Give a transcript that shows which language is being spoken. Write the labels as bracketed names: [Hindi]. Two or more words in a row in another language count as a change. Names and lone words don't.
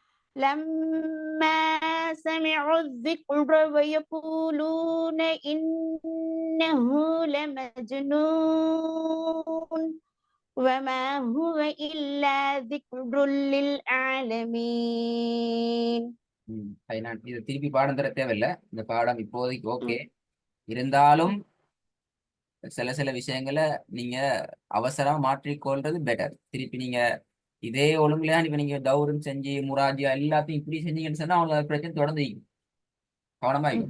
[Arabic] لما سمعوا الذكر ويقولون إنه لمجنون وما هو إلا ذكر للعالمين. [Tamil] நான் இது திருப்பி பாடம் தர தேவையில்லை. இந்த பாடம் இப்போதைக்கு ஓகே. இருந்தாலும் சில சில விஷயங்களை நீங்க அவசரமா மாற்றிக்கொள்றது பெட்டர். திருப்பி நீங்க இதே ஒழுங்குலையா இப்ப நீங்க தௌரம் செஞ்சு முராஜியா எல்லாத்தையும் இப்படி செஞ்சீங்கன்னு சொன்னா அவங்களுக்கு பிரச்சனை தொடர்ந்து கவனமா இருக்கும்.